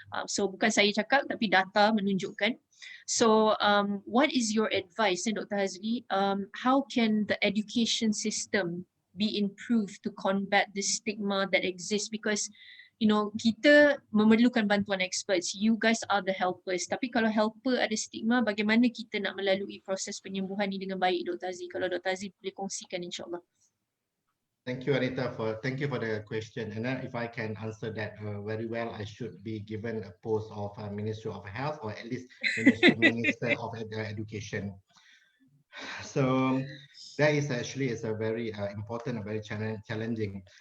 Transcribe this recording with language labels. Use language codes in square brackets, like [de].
[ms] So bukan saya cakap, tapi data menunjukkan. [en] So what is your advice, [ms] Dr. Hazli? [en] How can the education system be improved to combat this stigma that exists? Because, [ms] kita memerlukan bantuan experts. [en] You guys are the helpers. [ms] Tapi kalau helper ada stigma, bagaimana kita nak melalui proses penyembuhan ni dengan baik, Dr. Hazli? Kalau Dr. Hazli boleh kongsikan, insyaAllah. [en] Thank you, Anita, thank you for the question. And then if I can answer that very well, I should be given a post of Ministry of Health, or at least Minister of Education. So that is actually a very important and very challenging.